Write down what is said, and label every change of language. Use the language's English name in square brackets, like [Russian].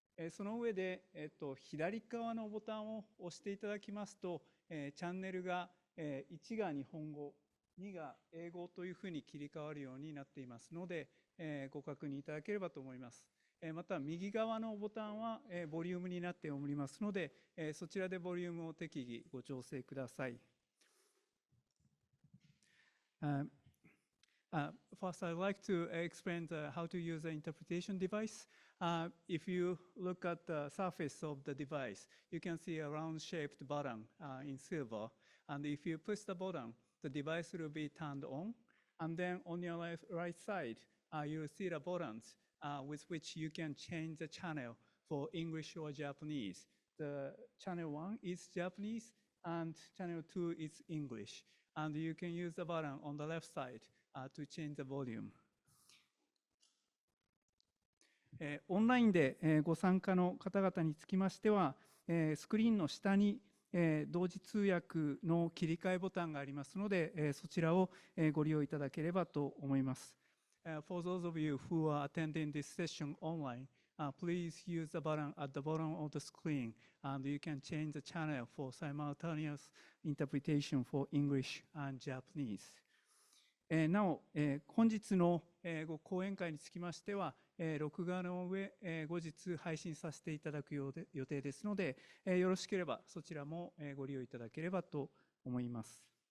[Japanese] その上で、左側のボタンを押していただきますと、チャンネルが1が日本語、2が英語というふうに切り替わるようになっていますので、ご確認いただければと思います。また右側のボタンはボリュームになっておりますので、そちらでボリュームを適宜ご調整ください。 [English] First, I'd like to explain how to use the interpretation device. If you look at the surface of the device, you can see a round-shaped button in silver. And if you push the button, the device will be turned on. And then on your right side, you'll see the buttons with which you can change the channel for English or Japanese. The channel 1 is Japanese, and channel 2 is English. And you can use the button on the left side to change the volume. [Japanese] オンラインでご参加の方々につきましては、スクリーンの下に同時通訳の切り替えボタンがありますので、そちらをご利用いただければと思います。 [English] For those of you who are attending this session online, please use the button at the bottom of the screen, and you can change the channel for simultaneous interpretation for English and Japanese. [Japanese] なお、本日のご講演会につきましては、録画の上、後日配信させていただく予定ですので、よろしければそちらもご利用いただければと思います。